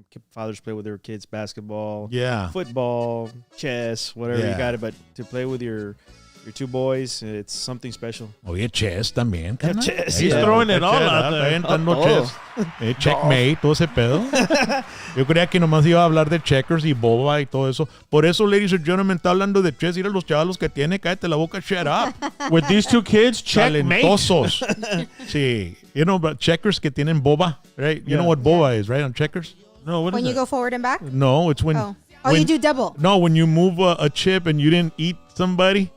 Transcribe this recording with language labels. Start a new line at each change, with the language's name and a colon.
English: Fathers play with their kids basketball, yeah, football, chess, whatever you got it. But to play with your your two boys. It's something special.
Spanish: Oye, chess también. carnal. Chess,
English: He's throwing it all out there.
Spanish: Aventando Todo. chess. Checkmate, todo ese pedo. Yo creía que nomás iba a hablar de checkers y boba y todo eso. Por eso,
English: ladies and gentlemen,
Spanish: está hablando de chess. Mira los chavalos que tiene. Cállate la boca,
English: shut up. With these two kids, checkmate.
Spanish: Talentosos. Sí.
English: You know, but checkers
Spanish: que tienen boba,
English: right? You know what boba is, right, on checkers? No, what When is you that? go forward and back? No, it's when... Oh, when- you do double. No, when you move a chip and you didn't eat somebody.